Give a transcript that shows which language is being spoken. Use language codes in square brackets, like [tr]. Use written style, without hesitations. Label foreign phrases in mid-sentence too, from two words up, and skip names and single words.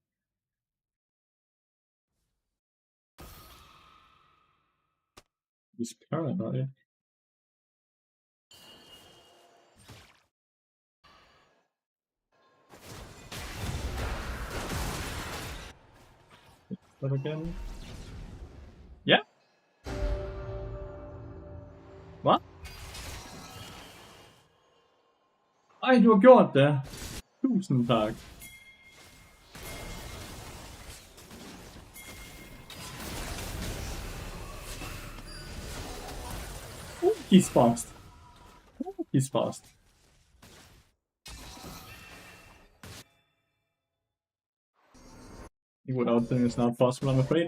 [en] He's paranoid. That again? [da] Ja? Hvad? Ej, du har gjort det! Tusind tak. [en] He's fast. He's fast. Without them it's not possible, I'm afraid.